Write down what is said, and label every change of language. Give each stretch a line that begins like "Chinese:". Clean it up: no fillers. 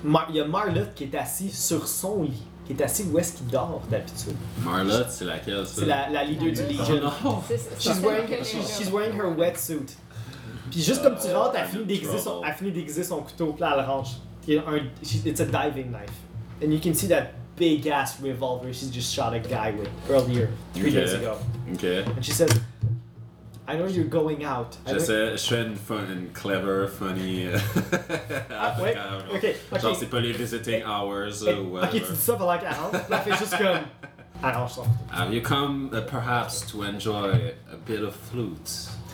French: Il y a Marlotte qui est assis sur son lit, qui est assis où est-ce qu'il dort d'habitude. Marlotte, c'est laquelle, ça? C'est la leader du Legion. Oh,
English: she's wearing her wetsuit.
French: Puis juste comme tu rentres, elle finit d'aiguiser son couteau, puis là, elle range.
English: It's a diving knife. And you can see that big ass revolver she just shot a guy with earlier, three days ago. Okay. And she says, I know you're going out. I said, clever, funny. Okay.
French: Genre, c'est pas les
English: visiting hours or whatever.
French: Okay, tu dis ça,
English: but like, it's just
French: comme, arrange ça.
English: Have you come perhaps to enjoy a bit of flute?